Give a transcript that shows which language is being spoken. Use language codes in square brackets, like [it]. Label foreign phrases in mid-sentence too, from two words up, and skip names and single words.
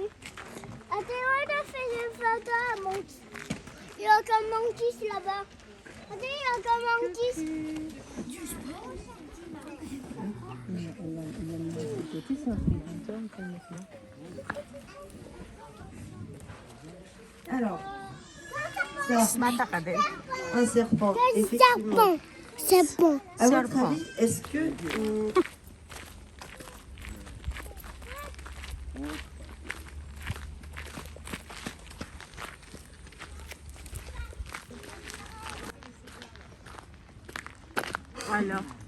[fr] Attends, on a fait une photo à Monkey. Il y a encore Monkey là-bas. Attends, il y a encore Monkey. Alors, [tl] Mata ka din. [fr] un serpent, Un effectivement. serpent. Serpent. À votre Serpent. avis, est-ce que... Voilà.